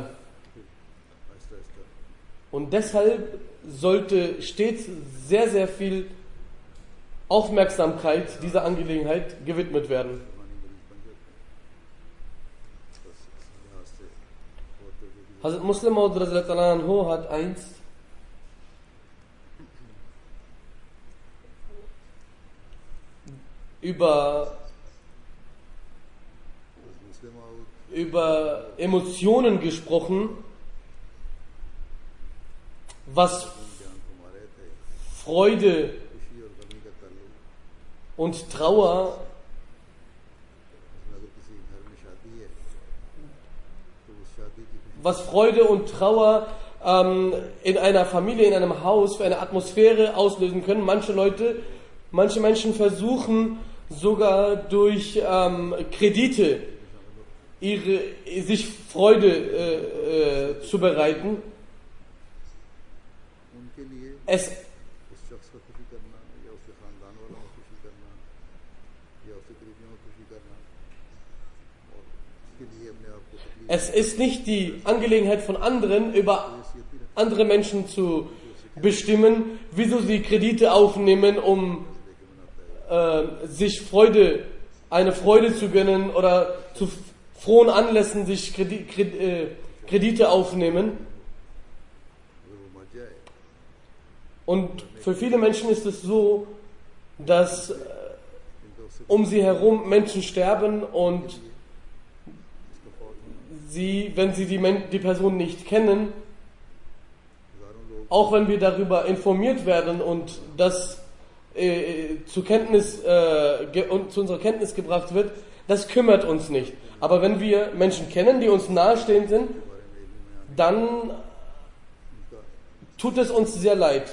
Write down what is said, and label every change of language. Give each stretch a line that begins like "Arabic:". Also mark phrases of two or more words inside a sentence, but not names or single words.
Urdu: آہستہ آہستہ
German: Und deshalb sollte stets sehr, sehr viel Aufmerksamkeit dieser Angelegenheit gewidmet werden.
Urdu: پرانی مریض بن جاتے ہیں بس اس لحاظ سے بہت توجہ کی
German: Hazrat Muslim Maud
Arabic: رضي الله عنه
German: hat einst
Urdu: مسلم آؤٹ
German: über Emotionen gesprochen, was
Urdu: گیان فرما رہے تھے
German: Freude
Urdu: خوشی اور غمی کا تعلق
German: und Trauer,
Urdu: اس میں اگر کسی گھر میں شادی ہے تو اس شادی کی خوشی
German: was Freude und Trauer in einer Familie, in einem Haus für eine Atmosphäre auslösen können. Manche Menschen versuchen sogar durch Kredite sich Freude zu bereiten.
Urdu: ان کے لیے
German: Es
Urdu: اس شخص کو خوشی کرنا یا اس کے خاندان والوں کو خوشی کرنا یا اس کے قریبیوں کو خوشی کرنا اور اس کے لیے اپنے آپ کو تکلیف
German: Es ist nicht die Angelegenheit von anderen, über andere Menschen zu bestimmen, wieso sie Kredite aufnehmen, um sich eine Freude zu gönnen oder zu frohen Anlässen sich Kredite aufnehmen.
Urdu: اگر وہ مر جائے
German: Und für viele Menschen ist es so, dass
Urdu: ان کا اس سے
German: um sie herum Menschen sterben und
Urdu: اس کا فوت ہونا
German: sie, wenn sie die Person nicht kennen,
Urdu: ہزاروں لوگ
German: auch wenn wir darüber informiert werden und das zu unserer Kenntnis gebracht wird, das kümmert uns nicht. Aber wenn wir Menschen kennen, die uns nahestehend sind, dann tut es uns sehr leid.